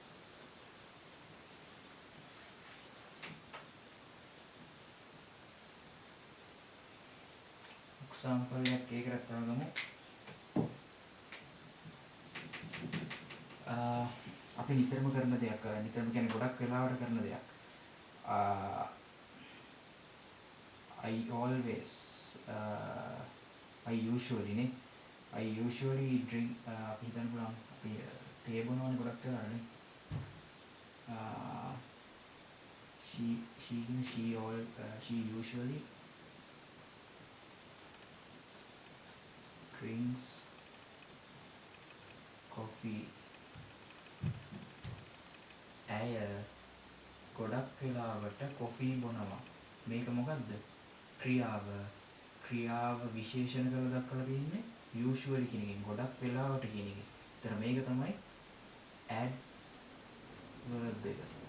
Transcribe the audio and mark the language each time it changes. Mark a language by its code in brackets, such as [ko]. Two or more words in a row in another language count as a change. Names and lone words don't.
[si] එක්සැම්පල් එකක් ඒකට ගමු. අපි නිතරම කරන දෙයක්. නිතරම කියන්නේ ගොඩක් වෙලාවට කරන දෙයක්. [en] I always I usually drink [si] අපි හිතන්න පුළුවන් අපි තේ බොනවනේ ගොඩක් වෙලාවට නේ. [en] she usually drinks coffee. [si] ඇය ගොඩක් වෙලාවට කොෆී බොනවා. මේක මොකද්ද? ක්‍රියාව විශේෂණ කරලා දක්වලා තියෙන්නේ usually කියන එකෙන්. ගොඩක් වෙලාවට කියන එකෙන්. ඒතර මේක තමයි adverb එක.